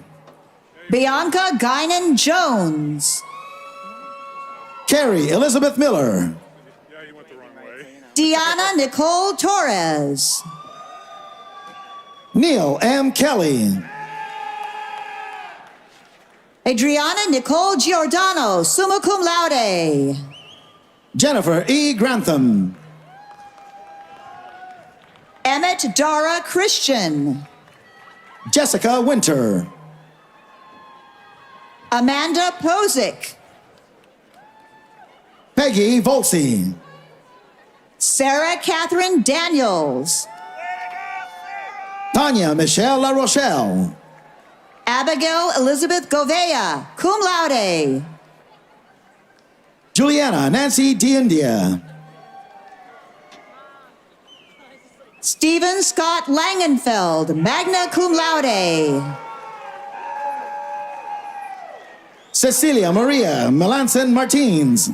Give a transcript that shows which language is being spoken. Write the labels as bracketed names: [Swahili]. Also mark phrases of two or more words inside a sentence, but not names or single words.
[English] Bianca Guinan Jones. Carrie Elizabeth Miller. Deanna Nicole Torres. Neil M. Kelly. Adriana Nicole Giordano, [Latin] summa cum laude. [English] Jennifer E. Grantham. Emmett Dara Christian. Jessica Winter. Amanda Posick. Peggy Volsey. Sarah Catherine Daniels. Tanya Michelle La Rochelle. Abigail Elizabeth Govea, [Latin] cum laude. [English] Juliana Nancy DeIndia. Stephen Scott Langenfeld, [Latin] magna cum laude. [English] Cecilia Maria Melanson Martins.